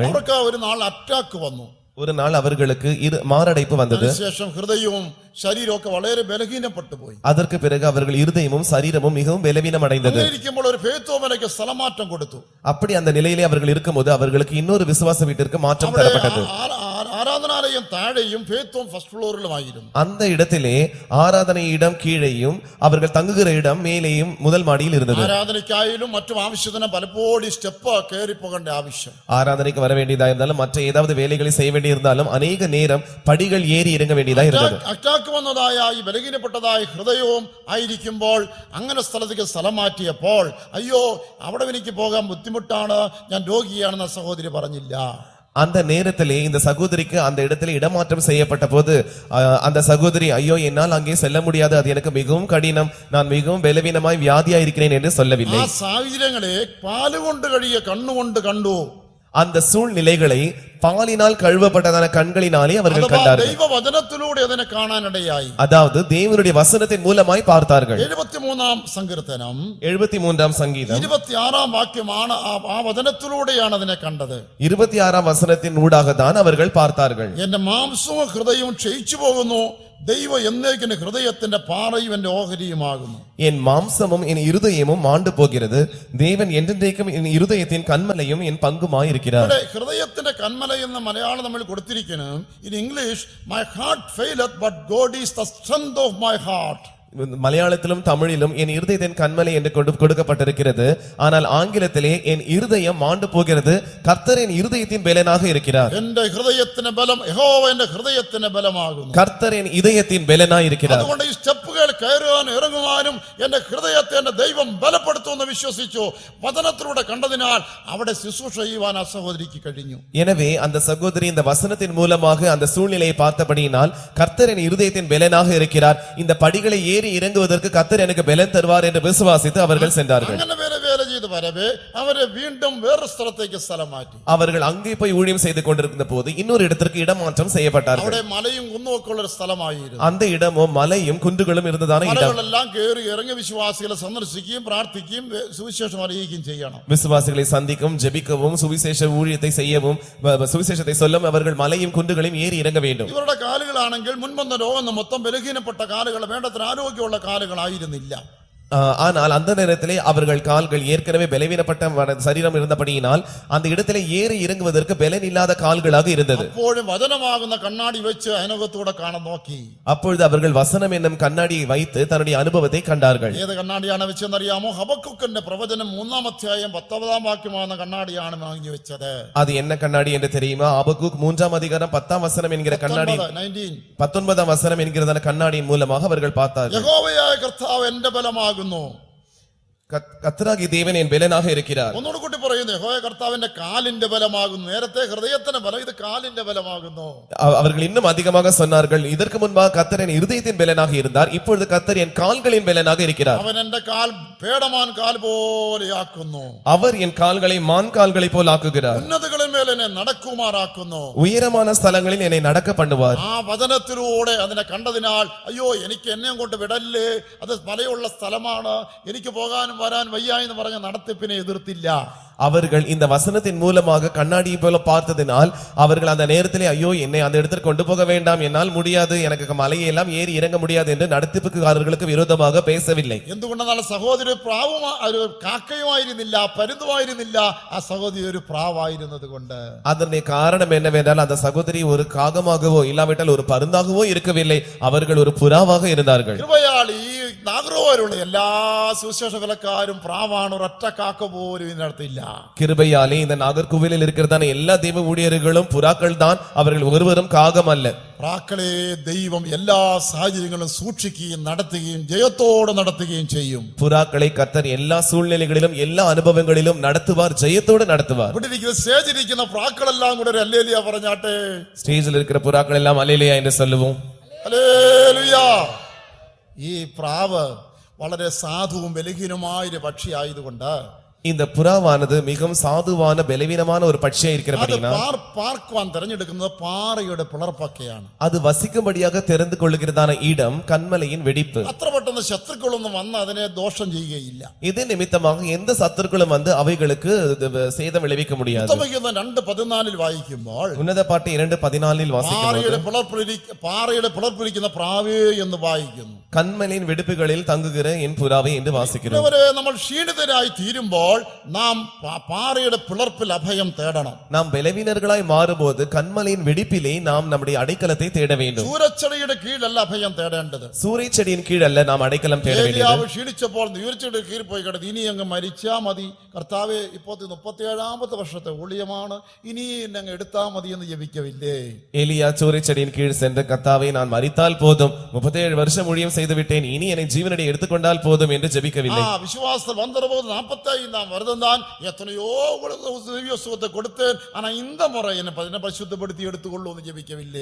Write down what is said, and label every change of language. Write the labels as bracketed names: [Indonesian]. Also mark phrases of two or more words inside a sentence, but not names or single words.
[Malayalam] അവർക്ക് ഒരു നാൾ അറ്റാക്ക് വന്നു. [Tamil] ஒரு நாள் அவர்களுக்கு மாரடைப்பு வந்தது. [Malayalam] ശേഷം ഹൃദയവും ശരീരമൊക്കെ വളരെ ബലഹീനപ്പെട്ടു പോയി. [Tamil] அதற்கு பிறகு அவர்கள் இருதயமும் சரீரமும் மிகவும் பலவீனம் அடைந்தது. [Malayalam] ഇരിക്കുമ്പോൾ ഒരു ഫെയ്ത്തോമനയ്ക്ക് സ്ഥലമാറ്റം കൊടുത്തു. [Tamil] அப்படி அந்த நிலையிலே அவர்கள் இருக்கும்போது அவர்களுக்கு இன்னொரு விசுவாச வீட்டிற்கு மாற்றம் தரப்பட்டது. [Malayalam] ആരാധനാലയം താഴെയും ഫെയ്ത്തോം [English] first floorilumayirunnu. [Tamil] அந்த இடத்திலே ஆராதனை இடம் கீழேயும் அவர்கள் தங்குகிற இடம் மேலேயும் முதல் மாடியில் இருந்தது. [Malayalam] ആരാധനയ്ക്കായാലും മറ്റും ആവശ്യത്തിന് പലപ്പോഴും സ്റ്റെപ്പ് കയറി പോകേണ്ട ആവശ്യം. [Tamil] ஆராதனைக்கு வர வேண்டியதா இருந்தாலும் மற்ற ஏதாவது வேலைகளை செய்ய வேண்டியிருந்தாலும் அநேக நேரம் படிகள் ஏறி இறங்க வேண்டியதா இருந்தது. [Malayalam] അറ്റാക്ക് വന്നതായ ഈ ബലഹീനപ്പെട്ടതായ ഹൃദയവും ആയിരിക്കുമ്പോൾ അങ്ങനെ സ്ഥലത്തേക്ക് സ്ഥലം മാറ്റിയപ്പോൾ, അയ്യോ അവിടെ എനിക്ക് പോകാൻ ബുദ്ധിമുട്ടാണ്, ഞാൻ രോഗിയാണെന്ന് സഹോദരി പറഞ്ഞില്ല. [Tamil] அந்த நேரத்திலே இந்த சகோதரிக்கு அந்த இடத்துல இடமாற்றம் செய்யப்பட்ட போது அந்த சகோதரி, ஐயோ என்னால் அங்கே செல்ல முடியாது, அது எனக்கு மிகவும் கடினம், நான் மிகவும் பலவீனமாய் வியாதியா இருக்கிறேன் என்று சொல்லவில்லை. [Malayalam] ആ സാഹചര്യങ്ങളെ പാലുകൊണ്ട് കഴിയ കണ്ണുകൊണ്ട് കണ്ടു. [Tamil] அந்த சூழ்நிலைகளை பாலினால் கழுவப்பட்டதான கண்களினாலே அவர்கள் கண்டார்கள். [Malayalam] ദൈവവചനത്തിലൂടെ അതിനെ കാണാനിടയായി. [Tamil] அதாவது தேவனுடைய வசனத்தின் மூலமாய் பார்த்தார்கள். [Malayalam] 73-ാം സങ്കീർത്തനം [Tamil] 73-ാം சங்கீதம் [Malayalam] 26-ാം വാക്യമാണ്. ആ വചനത്തിലൂടെയാണ് അതിനെ കണ്ടത്. [Tamil] 26-ാം வசனத்தின் ஊடாக தான் அவர்கள் பார்த்தார்கள். [Malayalam] എന്റെ മാംസവും ഹൃദയവും ക്ഷയിച്ചു പോകുന്നു. ദൈവം എന്നേക്കും ഹൃദയത്തിന്റെ പാറയും എന്റെ ഓഹരിയുമാകുന്നു. [Tamil] என் மாம்சமும் என் இருதயமும் மாண்டு போகிறது. தேவன் என்றென்றைக்கும் என் இருதயத்தின் கன்மலையும் என் பங்குமாய் இருக்கிறார். [Malayalam] ഹൃദയത്തിന്റെ കന്മല എന്ന് മലയാളം നമ്മൾ കൊടുത്തിരിക്കുന്നു. [English] In English, my heart faileth but God is the strength of my heart. [Tamil] மலையாளத்திலும் தமிழிலும் என் இருதயத்தின் கன்மலை என்று கொடுக்கப்பட்டிருக்கிறது. ஆனால் ஆங்கிலத்திலே என் இருதயம் மாண்டு போகிறது, கர்த்தர் என் இருதயத்தின் பலனாக இருக்கிறார். [Malayalam] എന്റെ ഹൃദയത്തിന്റെ ബലം യഹോവ എന്റെ ഹൃദയത്തിന്റെ ബലമാകുന്നു. [Tamil] கர்த்தர் என் இதயத்தின் பலனாய் இருக்கிறார். [Malayalam] അതുകൊണ്ട് ഈ സ്റ്റെപ്പുകൾ കയറുവാനും ഇറങ്ങുവാനും എന്റെ ഹൃദയത്തെ എന്റെ ദൈവം ബലപ്പെടുത്തുമെന്ന് വിശ്വസിച്ചു. വചനത്തിലൂടെ കണ്ടതിനാൽ അവിടെ ശുശ്രൂഷ ചെയ്യുവാൻ ആ സഹോദരിക്ക് കഴിഞ്ഞു. [Tamil] எனவே அந்த சகோதரி இந்த வசனத்தின் மூலமாக அந்த சூழ்நிலையை பார்த்தபடியினால் கர்த்தர் என் இருதயத்தின் பலனாக இருக்கிறார், இந்த படிகளை ஏறி இறங்குவதற்கு கர்த்தர் எனக்கு பலன் தருவார் என்று விசுவாசித்து அவர்கள் சென்றார்கள். [Malayalam] അങ്ങനെ വേല [Tamil] செய்து வரவே அவரை மீண்டும் வேறு ஸ்தலத்துக்கு ஸ்தலம் மாற்றி அவர்கள் அங்கே போய் ஊழியம் செய்து கொண்டிருந்த போது இன்னொரு இடத்திற்கு இடமாற்றம் செய்யப்பட்டார்கள். [Malayalam] അവിടെ മലയും കുന്നുമൊക്കെയുള്ള ഒരു സ്ഥലമായിരുന്നു. [Tamil] அந்த இடமோ மலையும் குன்றுகளும் இருந்ததான இடம். [Malayalam] മലകളെല്ലാം കയറി ഇറങ്ങി വിശ്വാസികളെ സന്ദർശിക്കുകയും പ്രാർത്ഥിക്കുകയും സുവിശേഷം അറിയിക്കുകയും ചെയ്യണം. [Tamil] விசுவாசிகளை சந்திக்கவும் ஜெபிக்கவும் சுவிசேஷ ஊழியத்தை செய்யவும் சுவிசேஷத்தை சொல்லவும் அவர்கள் மலையும் குன்றுகளையும் ஏறி இறங்க வேண்டும். [Malayalam] ഇവരുടെ കാലുകളാണെങ്കിൽ മുൻപൊന്ന രോഗം മൊത്തം ബലഹീനപ്പെട്ട കാലുകൾ, വേണ്ടത്ര ആരോഗ്യമുള്ള കാലുകളായിരുന്നില്ല. [Tamil] ஆனால் அந்த நேரத்திலே அவர்கள் கால்கள் ஏற்கனவே பலவீனப்பட்ட சரீரம் இருந்தபடியினால் அந்த இடத்திலே ஏறி இறங்குவதற்கு பலன் இல்லாத கால்களாக இருந்தது. [Malayalam] അപ്പോഴും വചനമാകുന്ന കണ്ണാടി വെച്ച് അതിനകത്തൂടെ കാണാൻ നോക്കി. [Tamil] அப்பொழுது அவர்கள் வசனம் என்னும் கண்ணாடியை வைத்து தன்னுடைய அனுபவத்தை கண்டார்கள். [Malayalam] ഏത് കണ്ണാടിയാണ് വെച്ചെന്നറിയാമോ? ഹബക്കുക്കിന്റെ പ്രവചനം 3-ാം അധ്യായം 10-ാം വാക്യമാകുന്ന കണ്ണാടിയാണ് വാങ്ങി വെച്ചത്. [Tamil] அது என்ன கண்ணாடி என்று தெரியுமா? ஆபக்கூக் 3-ஆம் அதிகாரம் 10-ஆம் வசனம் என்கிற கண்ணாடி 19-ஆம் வசனம் என்கிறதான கண்ணாடியின் மூலமாக அவர்கள் பார்த்தார்கள். [Malayalam] യഹോവയായ കർത്താവ് എന്റെ ബലമാകുന്നു. [Tamil] கர்த்தராகிய தேவன் என் பலனாக இருக்கிறார். [Malayalam] ഒന്നുകൂടി കൂട്ടി പറയുന്നു, യഹോവ കർത്താവിന്റെ കാലിന്റെ ബലമാകുന്നു. നേരത്തെ ഹൃദയത്തിന്റെ ബലം, ഇത് കാലിന്റെ ബലമാകുന്നു. [Tamil] அவர்கள் இன்னும் அதிகமாக சொன்னார்கள், இதற்கு முன்பாக கர்த்தர் என் இருதயத்தின் பலனாக இருந்தார், இப்பொழுது கர்த்தர் என் கால்களின் பலனாக இருக்கிறார். [Malayalam] അവൻ എന്റെ കാൽ പേടമാൻ കാൽ പോലെയാക്കുന്നു. [Tamil] அவர் என் கால்களை மான் கால்களை போல் ஆக்குகிறார். [Malayalam] ഉന്നതകളിൽ മേൽ എന്നെ നടക്കുമാറാക്കുന്നു. [Tamil] உயரமான ஸ்தலங்களில் என்னை நடக்க பண்ணுவார். [Malayalam] ആ വചനത്തിലൂടെ അതിനെ കണ്ടതിനാൽ അയ്യോ എനിക്ക് എന്നെ കൊണ്ട് വിടല്ലേ, അത് മലയുള്ള സ്ഥലമാണ്, എനിക്ക് പോകാനും വരാൻ വയ്യ എന്ന് പറഞ്ഞ നടത്തിപ്പിനെ എതിർത്തില്ല. [Tamil] அவர்கள் இந்த வசனத்தின் மூலமாக கண்ணாடியை போல பார்த்ததினால் அவர்கள் அந்த நேரத்திலே ஐயோ என்னை அந்த இடத்திற்கு கொண்டு போக வேண்டாம், என்னால் முடியாது, எனக்கு மலையை எல்லாம் ஏறி இறங்க முடியாது என்று நடத்திப்புக்காரர்களுக்கு விரோதமாக பேசவில்லை. [Malayalam] എന്തുകൊണ്ടെന്നാൽ സഹോദരി പ്രാവും ഒരു കാക്കയുമായിരുന്നില്ല, പരുന്തുമായിരുന്നില്ല, ആ സഹോദരി ഒരു പ്രാവായിരുന്നത് കൊണ്ട്. [Tamil] அதனுடைய காரணம் என்னவென்றால் அந்த சகோதரி ஒரு காகமாகவோ இல்லாவிட்டால் ஒரு பருந்தாகவோ இருக்கவில்லை, அவர்கள் ஒரு புறாவாக இருந்தார்கள். [Malayalam] കൃപയാൽ ഈ നാഗരൂപരുള്ള എല്ലാ സുവിശേഷ വിലക്കാരും പ്രാവാണ്, ഒരൊറ്റ കാക്ക പോലും ഇതിനകത്തില്ല. [Tamil] கிருபையாலே இந்த நாகர்கோவிலில் இருக்கிறதான எல்லா தெய்வ ஊழியர்களும் புறாக்கள் தான், அவர்கள் ஒருவரும் காகம் அல்ல. [Malayalam] പ്രാക്കളെ ദൈവം എല്ലാ സാഹചര്യങ്ങളും സൂക്ഷിക്കുകയും നടത്തുകയും ജയത്തോടെ നടത്തുകയും ചെയ്യും. [Tamil] புறாக்களை கர்த்தர் எல்லா சூழ்நிலைகளிலும் எல்லா அனுபவங்களிலும் நடத்துவார், ஜெயத்தோடு நடத்துவார். [Malayalam] ഇവിടെ ഇരിക്കുന്ന സ്റ്റേജിലിരിക്കുന്ന പ്രാക്കളെല്ലാം കൂടെ ഒരു ഹല്ലേലൂയ പറഞ്ഞാട്ടെ. [Tamil] ஸ்டேஜில் இருக்கிற புறாக்கள் எல்லாம் அல்லேலூயா என்று சொல்லுவோம். [Malayalam] ഹല്ലേലൂയ. ഈ പ്രാവ് വളരെ സാധുവും ബലഹീനമായ ഒരു പക്ഷിയായതുകൊണ്ട് [Tamil] இந்த புறாவானது மிகவும் சாதுவான பலவீனமான ஒரு பட்சியா இருக்கிறபடினா [Malayalam] பார்க்குவாൻ തിരഞ്ഞെടുക്കുന്നത് പാറയുടെ പിളർപ്പൊക്കെയാണ്. [Tamil] அது வசிக்கும்படியாக தெரிந்து கொள்ளுகிறதான இடம் கன்மலையின் வெடிப்பு. [Malayalam] അത്ര പെട്ടെന്ന് ശത്രുക്കളൊന്നും വന്ന് അതിനെ ദോഷം ചെയ്യുകയില്ല. [Tamil] இது நிமித்தமாக எந்த சத்துருக்களும் வந்து அவைகளுக்கு சேதம் விளைவிக்க முடியாது. [Malayalam] 2:14 വായിക്കുമ്പോൾ [Tamil] உன்னத பாட்டு 2:14 வாசிக்கும்போது [Malayalam] പാറയുടെ പിളർപ്പിരിക്കുന്ന പ്രാവേ എന്ന് വായിക്കുന്നു. [Tamil] கன்மலையின் வெடிப்புகளில் தங்குகிற என் புறாவை என்று வாசிக்கிறோம். [Malayalam] നമ്മൾ ക്ഷീണിതരായി തീരുമ്പോൾ നാം പാറയുടെ പിളർപ്പിൽ അഭയം തേടണം. [Tamil] நாம் பலவீனர்களாய் மாறும்போது கன்மலையின் வெடிப்பிலே நாம் நம்முடைய அடைக்கலத்தை தேட வேண்டும். [Malayalam] സൂര്യച്ചെടിയുടെ കീഴിലല്ല അഭയം തേടേണ്ടത്. [Tamil] சூரியச்செடியின் கீழல்ல நாம் அடைக்கலம் தேட வேண்டும். [Malayalam] ഏലിയാവ് ക്ഷീണിച്ചപ്പോൾ സൂര്യച്ചെടിയുടെ കീഴിൽ പോയി കിടന്നു. ഇനി അങ്ങ് മരിച്ചാ മതി കർത്താവേ, ഇപ്പോൾ 37ാമത്തെ വർഷത്തെ ഊഴിയമാണ്, ഇനി അങ്ങ് എടുത്താ മതി എന്ന് ജപിക്കവില്ലേ? [Tamil] ஏலியா சூரியச்செடியின் கீழ் சென்று கர்த்தாவே நான் மரித்தால் போதும், 37 வருஷம் ஊழியம் செய்து விட்டேன், இனி என்னை ஜீவனடி எடுத்துக்கொண்டால் போதும் என்று ஜெபிக்கவில்லை. விசுவாசத்தில் வந்தபோது 45ஆம் வருடம் தான் எத்தனையோ திவ்ய சுகத்தை கொடுத்தேன், ஆனா இந்த முறை என்ன பரிசுத்தப்படுத்தி எடுத்துக்கொள்ளும் என்று ஜெபிக்கவில்லை.